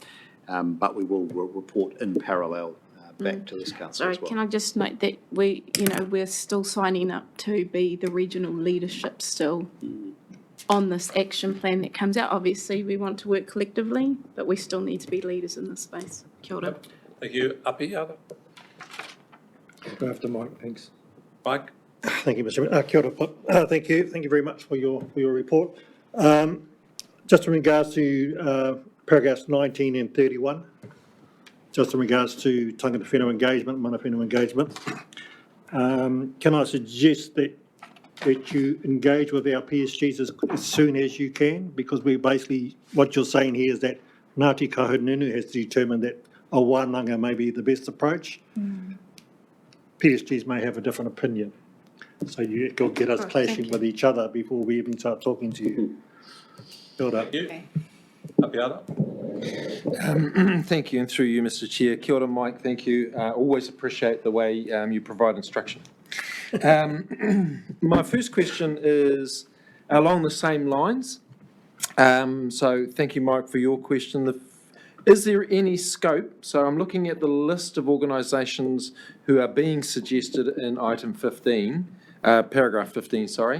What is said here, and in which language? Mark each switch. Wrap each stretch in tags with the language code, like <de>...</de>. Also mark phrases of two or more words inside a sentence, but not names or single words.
<en>But we will report in parallel back to this council Sorry, as well. can I just note that we're still signing up to be the regional leadership still on this action plan that comes out. Obviously, we want to work collectively, but we still need to be leaders in this space.</en> <mi>Kia ora.</mi> <en>Thank you. Api, other? Go after Mike, thanks. Mike? Thank you, Mr. Chairman.</en> <mi>Kia ora,</mi> <en>Pip. Thank you very much for your report. Just in regards to paragraphs 19 and 31, just in regards to</en> <mi>tangata whenua</mi> <en>engagement,</en> <mi>mana whenua</mi> <en>engagement, can I suggest that you engage with our PSGs as soon as you can? Because we basically, what you're saying here is that Ngāti Kahungunu has determined that a wānanga may be the best approach. PSGs may have a different opinion. So you'll get us clashing with each other before we even start talking to you. Build up. Thank you, and through you, Mr. Chair.</en> <mi>Kia ora,</mi> <en>Mike, thank you. Always appreciate the way you provide instruction. My first question is along the same lines. So thank you, Mike, for your question. Is there any scope? So I'm looking at the list of organisations who are being suggested in item 15, paragraph 15, sorry.</en>